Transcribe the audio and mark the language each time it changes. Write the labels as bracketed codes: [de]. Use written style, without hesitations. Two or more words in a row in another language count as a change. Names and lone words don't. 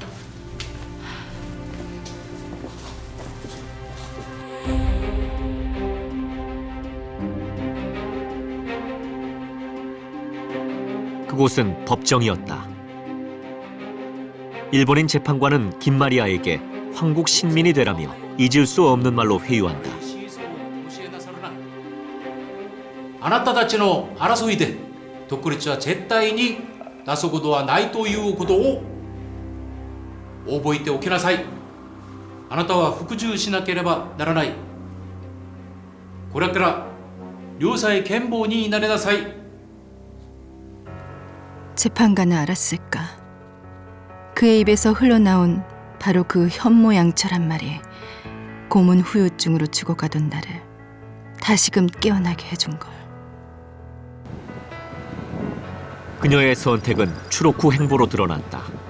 [ko] 그곳은 법정이었다. 일본인 재판관은 김마리아에게 황국 신민이 되라며 잊을 수 없는 말로 회유한다. [ja] あなたたちの争いで独立は絶対になすことはないということを覚えておきなさい。あなたは服従しなければならない。これから両妻剣謀になりなさい。 [ko] 재판관은 알았을까? 그의 입에서 흘러나온 바로 그 현모양처란 말이 고문 후유증으로 죽어가던 나를 다시금 깨어나게 해준 걸. 그녀의 선택은 추록 후 행보로 드러났다.